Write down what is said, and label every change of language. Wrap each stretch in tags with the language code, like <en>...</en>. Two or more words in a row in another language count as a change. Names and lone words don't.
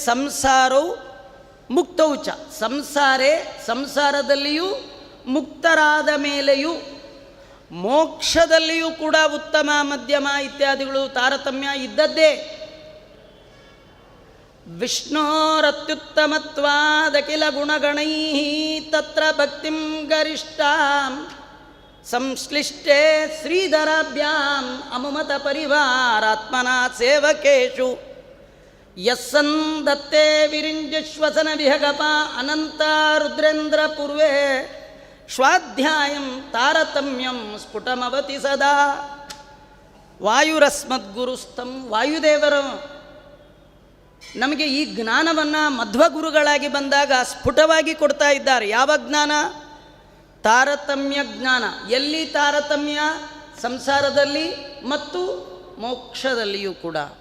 <kn>ಅದಕ್ಕೆ ಸಂಸಾರವು ಮುಕ್ತೌಚ ಸಂಸಾರದಲ್ಲಿಯೂ ಮುಕ್ತರಾದ ಮೇಲೆಯೂ ಮೋಕ್ಷದಲ್ಲಿಯೂ ಕೂಡ ಉತ್ತಮ ಮಧ್ಯಮ ಇತ್ಯಾದಿಗಳು ತಾರತಮ್ಯ ಇದ್ದದ್ದೇ.</kn> <sa>ವಿಷ್ಣೋರತ್ಯುತ್ತಮತ್ವಾದಖಿಲ ಗುಣಗಣೈ ತತ್ರ ಭಕ್ತಿಂ ಗರಿಷ್ಠಾಂ ಸಂಶ್ಲಿಷ್ಟೇ ಶ್ರೀಧರಾಭ್ಯಾಂ ಅಮುಮತ ಪರಿವಾರಾತ್ಮನ ಸೇವಕೇಶು ಯಸ್ಸನ್ ದತ್ತೇ ವಿರಿಂಜಶ್ವಸನ ವಿಹಗಪ ಅನಂತ ರುದ್ರೇಂದ್ರ ಪೂರ್ವೇ ಸ್ವಾಧ್ಯಾಯಂ ತಾರತಮ್ಯಂ ಸ್ಫುಟಮವತಿ ಸದಾ.</sa> <kn>ವಾಯುರಸ್ಮದ್ಗುರುಸ್ತಂ ವಾಯುದೇವರು ನಮಗೆ ಈ ಜ್ಞಾನವನ್ನು ಮಧ್ವಗುರುಗಳಾಗಿ ಬಂದಾಗ ಸ್ಫುಟವಾಗಿ ಕೊಡ್ತಾ ಇದ್ದಾರೆ. ಯಾವ ಜ್ಞಾನ? ತಾರತಮ್ಯ ಜ್ಞಾನ. ಎಲ್ಲಿ ತಾರತಮ್ಯ? ಸಂಸಾರದಲ್ಲಿ ಮತ್ತು ಮೋಕ್ಷದಲ್ಲಿಯೂ ಕೂಡ.</kn>